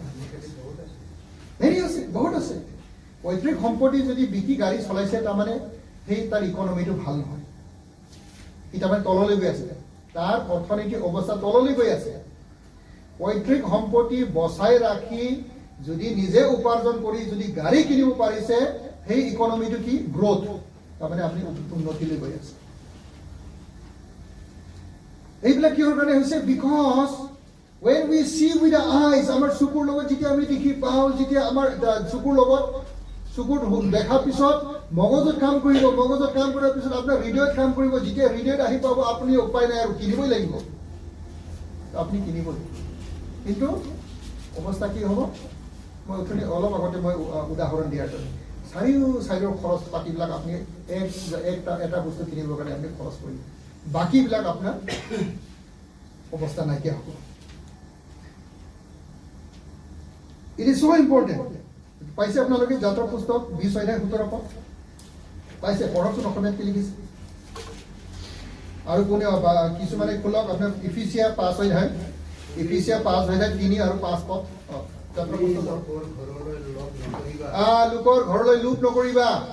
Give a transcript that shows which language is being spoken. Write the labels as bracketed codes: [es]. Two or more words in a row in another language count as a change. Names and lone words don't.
[as] বহুত আছে পৈতৃক সম্পত্তি যদি বিকি গাড়ী চলাইছে তাৰমানে সেই তাৰ ইকনমিটো ভাল নহয় তাৰমানে তললৈ গৈ আছে তাৰ অৰ্থনৈতিক অৱস্থা তললৈ গৈ আছে পৈতৃক সম্পত্তি বচাই ৰাখি যদি নিজে উপাৰ্জন কৰি যদি গাড়ী কিনিব পাৰিছে সেই ইকনমিটো কি গ্ৰোথ তাৰমানে আপুনি উন্নতিলৈ গৈ আছে এইবিলাক কিহৰ কাৰণে হৈছে বিকজ [en] when we see with the eyes [as] আমাৰ চকুৰ লগত যেতিয়া আমি দেখি পাওঁ যেতিয়া আমাৰ চকুৰ লগত চকুৰ দেখাৰ পিছত মগজুত কাম কৰাৰ পিছত আপোনাৰ হৃদয়ত কাম কৰিব যেতিয়া হৃদয়ত আহি পাব আপুনি উপায় নাই আৰু কিনিবই লাগিব আপুনি কিনিবই কিন্তু অৱস্থা কি হ'ব মই উঠনি অলপ আগতে মই উদাহৰণ দিয়াৰ দৰে চাৰিও চাইডৰ খৰচ পাতিবিলাক আপুনি এটা বস্তু কিনিবৰ কাৰণে আপুনি খৰচ কৰিব বাকীবিলাক আপোনাৰ অৱস্থা নাইকিয়া হ'ব [en] It is so important. [as] পাইছে আপোনালোকে যাত্ৰা পুস্তক 20 অধ্যায় 17 পদ পাইছে পঢ়কচোন অসমীয়াত কি লিখিছে আৰু কোনে কিছুমানে খোলক আপোনাৰ ইফিচিয়া 5 অধ্যায় 3 আৰু 5 পদ যাত্ৰা পুস্তক লোকৰ ঘৰলৈ লোভ নকৰিবা